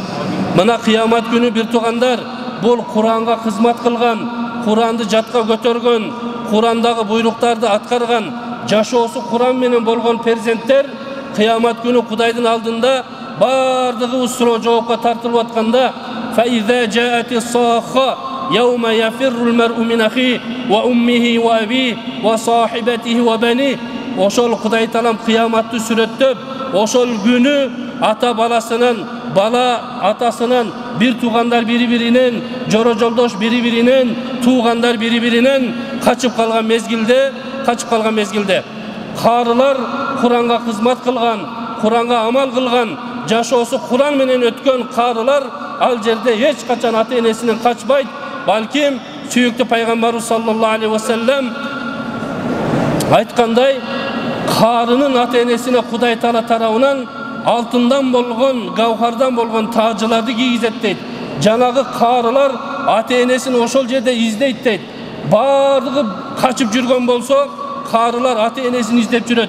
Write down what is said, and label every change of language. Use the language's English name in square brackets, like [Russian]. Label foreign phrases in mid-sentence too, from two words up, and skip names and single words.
[Kyrgyz] Мына кыямат күнү бир туугандар, бул Куранга кызмат кылган, Куранды жатка көтөргөн, Курандагы буйруктарды аткарган, жашоосу Куран менен болгон перзенттер кыямат күнү Кудайдын алдында бардыгыбыз суроо жоопко тартылып атканда [Arabic] فَإِذَا جَاءَتِ الصَّاخَّةُ يَوْمَ يَفِرُّ الْمَرْءُ مِنْ أَخِيهِ وَأُمِّهِ وَأَبِيهِ وَصَاحِبَتِهِ وَبَنِيهِ. [Kyrgyz] Ошол Кудай Таалам кыяматты сүрөттөп, ошол күнү ата баласынан, бала атасынан, бир туугандар бири-биринен, жоро жолдош бири-биринен, туугандар бири-биринен качып калган мезгилде, карылар Куранга кызмат кылган, Куранга амал кылган, жашоосу Куран менен өткөн карылар ал жерде эч качан ата энесинен качпайт. Балким сүйүктүү пайгамбарыбыз [Arabic] صلى الله عليه وسلم [Kyrgyz] айткандай, карынын ата энесине Кудай Таала тарабынан алтындан болгон, гавхардан болгон тажыларды кийгизет дейт. Жанагы карылар ата энесин ошол жерде издейт дейт. Бардыгы качып жүргөн болсо, карылар ата энесин издеп жүрөт.